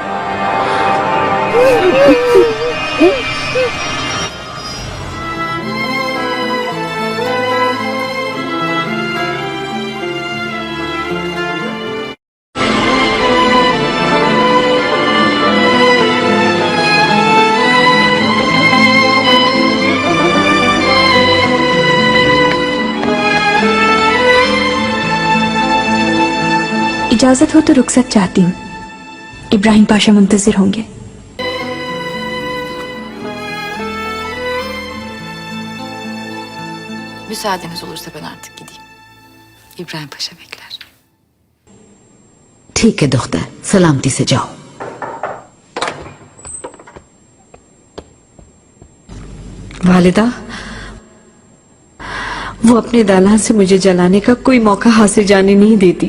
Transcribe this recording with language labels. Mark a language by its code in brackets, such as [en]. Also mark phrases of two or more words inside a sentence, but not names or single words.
[hi] इजाजत हो तो रुखसत चाहती हूँ। इब्राहिम पाशा मुंतजिर होंगे। [tr] Müsaadeniz olursa ben artık gideyim. İbrahim Paşa bekler. [hi] ठीक है दुख्तर, सलामती से जाओ। वालिदा, वो अपने दालान से मुझे जलाने का कोई मौका हासिल जाने नहीं देती।